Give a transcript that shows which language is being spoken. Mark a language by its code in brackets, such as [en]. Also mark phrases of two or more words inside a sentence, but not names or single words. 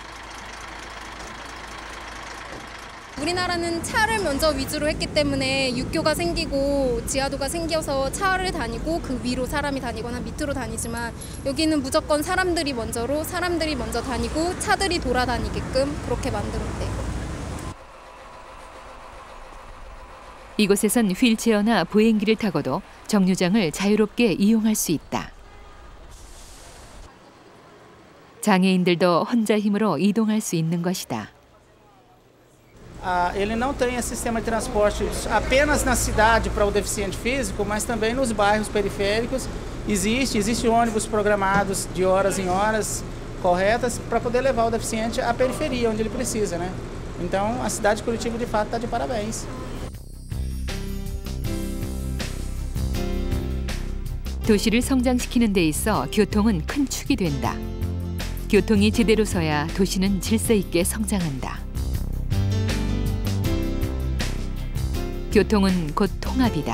[ko] 우리나라는 차를 먼저 위주로 했기 때문에 육교가 생기고 지하도가 생겨서 차를 다니고 그 위로 사람이 다니거나 밑으로 다니지만 여기는 무조건 사람들이 먼저 다니고 차들이 돌아다니게끔 그렇게 만들었대요. 이곳에선 휠체어나 보행기를 타고도 정류장을 자유롭게 이용할 수 있다. 장애인들도 혼자 힘으로 이동할 수 있는 것이다. [pt] Ele não tem esse sistema de transporte apenas na cidade para o deficiente físico, mas também nos bairros periféricos existe ônibus programados de horas em horas corretas para poder levar o deficiente à periferia onde ele precisa, né? Então a cidade de Curitiba de fato está de parabéns. [ko] 도시를 성장시키는 데 있어 교통은 큰 축이 된다. 교통이 제대로 서야 도시는 질서 있게 성장한다. 교통은 곧 통합이다.